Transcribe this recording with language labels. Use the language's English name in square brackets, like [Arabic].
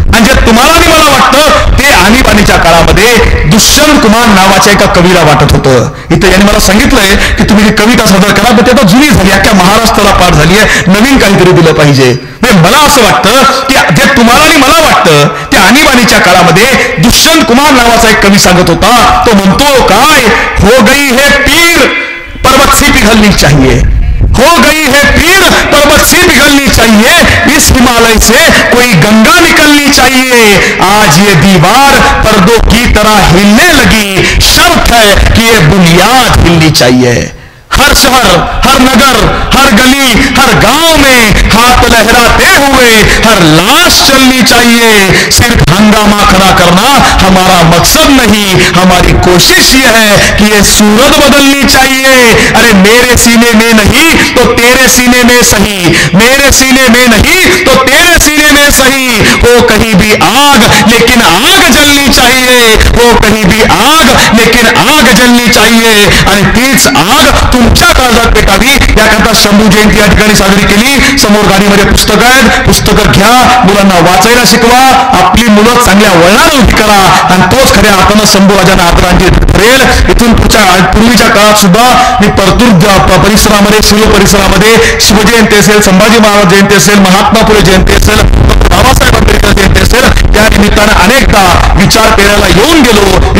[Marathi] आणि जे तुम्हाला आणि मला वाटतं ते आणीबाणीच्या काळामध्ये दुष्यंत कुमार नावाच्या एका कवीला वाटत होतं. इथं यांनी मला सांगितलंय की तुम्ही ही कविता सादर करा, पण ती आता जुनी झाली, अख्ख्या महाराष्ट्राला पाठ झाली आहे, नवीन काहीतरी दिलं पाहिजे. मला असं वाटतं की जे तुम्हाला आणि मला वाटतं ते आणीबाणीच्या काळामध्ये दुष्यंत कुमार नावाचा एक कवी सांगत होता. तो म्हणतो काय, [Hindi] हो गई है पीर पर्वत सी पिघलनी चाहिए, हो गई है पीर पर्वत सी पिघलनी चाहिए, इस हिमालय से कोई गंगा निकलनी चाहिए. आज ये दीवार पर्दों की तरह हिलने लगी, शर्त है कि ये बुनियाद हिलनी चाहिए. हर शहर, हर नगर, हर गली, हर गांव में हाथ लहराते हुए हर लाश चलनी चाहिए. सिर्फ हंगामा खड़ा करना हमारा मकसद नहीं, हमारी कोशिश ये है कि ये सूरत बदलनी चाहिए. अरे मेरे सीने में नहीं तो तेरे सीने में सही, मेरे सीने में नहीं तो तेरे सीने में सही. हो कहीं भी आग लेकिन आग जलनी चाहिए, हो कहीं भी आग लेकिन आग जलनी चाहिए. [Marathi] आणि तीच आग तुमच्या काळजात पेटावी याकरता शंभू जयंती या ठिकाणी साजरी केली. समोर गाडीमध्ये पुस्तकं आहेत, पुस्तकं घ्या, मुलांना वाचायला शिकवा, आपली मुलं चांगल्या वळणाला उभी करा. आणि तोच खऱ्या अर्थानं शंभू राजांना आदरांजली ठरेल. इथून पूर्वीच्या काळात सुद्धा मी परतूर परिसरामध्ये, शिव परिसरामध्ये शिवजयंती असेल, संभाजी महाराज जयंती असेल, महात्मा फुले जयंती असेल, बाबासाहेब आंबेडकर जयंती असेल, त्या निमित्तानं अनेकदा विचार पेरायला येऊन गेलो.